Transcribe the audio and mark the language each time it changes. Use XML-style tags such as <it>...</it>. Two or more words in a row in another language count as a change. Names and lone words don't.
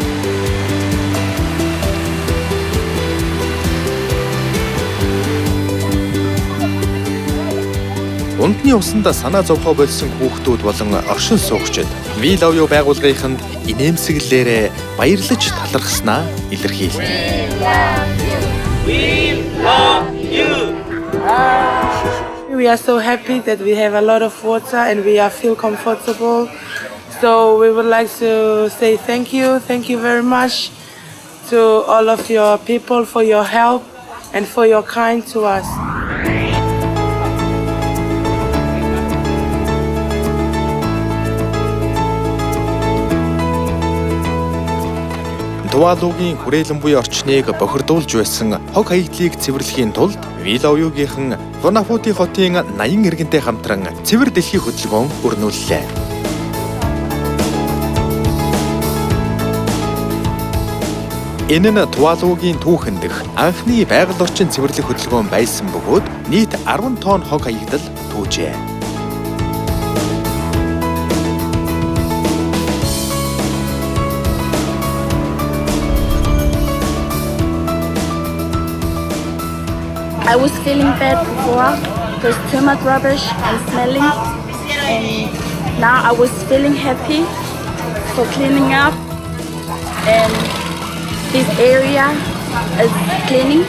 <mn>Унтны усанд санаа зовхоо болсон хүүхдүүд болон оршин суугчид We Love You байгууллагынханд инээмсэглэлээрээ баярлаж талархснаа илэрхийлсэн.</mn> <en>We love you! We are so happy that we have a lot of water and we feel comfortable. So we would like to say thank you very much to all of your people for your help and for your kind to us.</en> <mn>Тувалугийн хүрээлэн буй орчныг бохирдуулж байсан хог хаягдлыг цэвэрлэхийн тулд We Love You-гийнхэн Фунафути хотын 80 иргэнтэй хамтран цэвэр дэлхийн хөдөлгөөн өрнүүллээ. Энэ нь Тувалугийн түүхэн дэх анхны байгаль орчин цэвэрлэх хөдөлгөөн байсан бөгөөд нийт 10 тонн хог хаягдал түүжээ.</mn> <en>I was feeling bad before because too much rubbish and smelling, and now I was feeling happy for cleaning up, and this area is cleaning.</en>